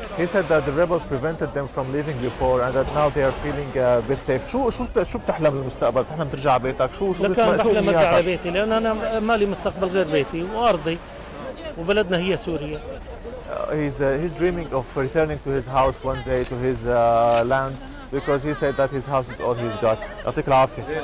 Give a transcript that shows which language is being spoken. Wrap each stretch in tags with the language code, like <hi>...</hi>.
<en>He said that the rebels prevented them from leaving before and that now they are feeling a bit safe.</en> <ar>شو بتحلم بالمستقبل؟ بتحلم ترجع على بيتك؟ شو لكن بحلم ارجع على بيتي لان انا مالي مستقبل غير بيتي وارضي وبلدنا هي سوريا.</ar> <en>He's dreaming of returning to his house one day to his land because he said that his house is all he's got.</en> <ar>يعطيك العافية.</ar>